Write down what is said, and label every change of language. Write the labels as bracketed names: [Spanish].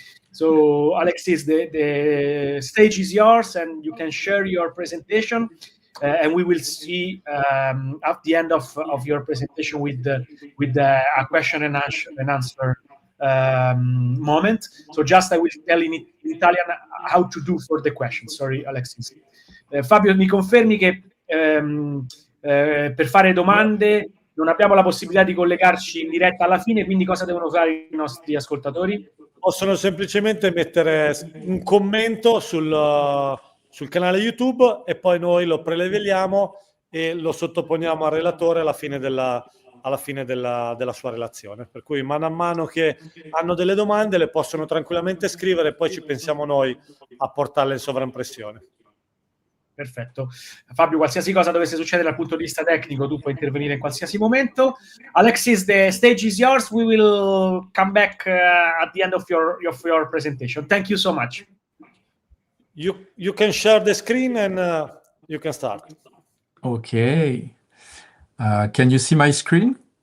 [English] So, Alexis, the stage is yours, and you can share your presentation. And we will see at the end of your presentation with a question and answer moment. So just I will tell in Italian how to do for the question. Sorry, Alexis. [Italian] Fabio, mi confermi che per fare domande non abbiamo la possibilità di collegarci in diretta alla fine, quindi cosa devono fare i nostri ascoltatori? Possono semplicemente mettere un commento sul canale YouTube e poi noi lo preleviamo e lo sottoponiamo al relatore alla fine della sua relazione. Per cui mano a mano che hanno delle domande le possono tranquillamente scrivere e poi ci pensiamo noi a portarle in sovraimpressione. Perfetto. Fabio, qualsiasi cosa dovesse succedere dal punto di vista tecnico, tu puoi intervenire in qualsiasi momento. [English] Alexis, the stage is yours. We will come back at the end of your presentation. Thank you so much. You can share the screen and you can start. Okay. Can you see my screen?